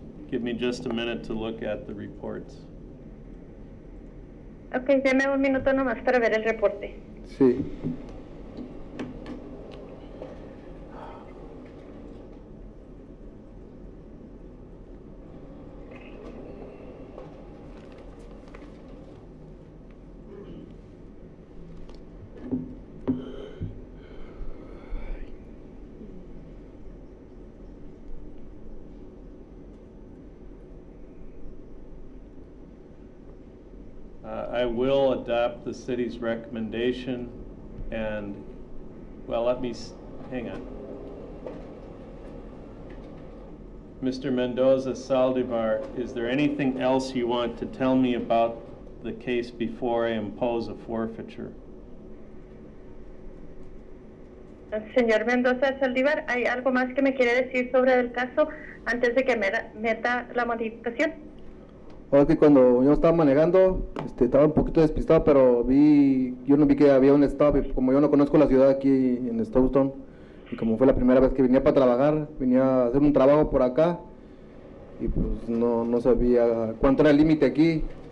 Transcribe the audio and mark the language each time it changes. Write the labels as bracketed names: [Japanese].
[English] Give me just a minute to look at the reports. [Spanish] Ok, deme un minuto nomás para ver el reporte. Sí. [English] I will adopt the city's recommendation and, well, hang on. Mr. Mendoza Saldivar, is there anything else you want to tell me about the case before I impose a forfeiture? [Spanish] Señor Mendoza Saldívar, ¿hay algo más que me quiere decir sobre el caso antes de que meta la modificación? Ahora que cuando yo estaba manejando, estaba un poquito despistado, pero yo no vi que había un stop, y como yo no conozco la ciudad aquí en Stoughton, y como fue la primera vez que venía para trabajar, venía a hacer un trabajo por acá, y pues no sabía cuánto era el límite aquí,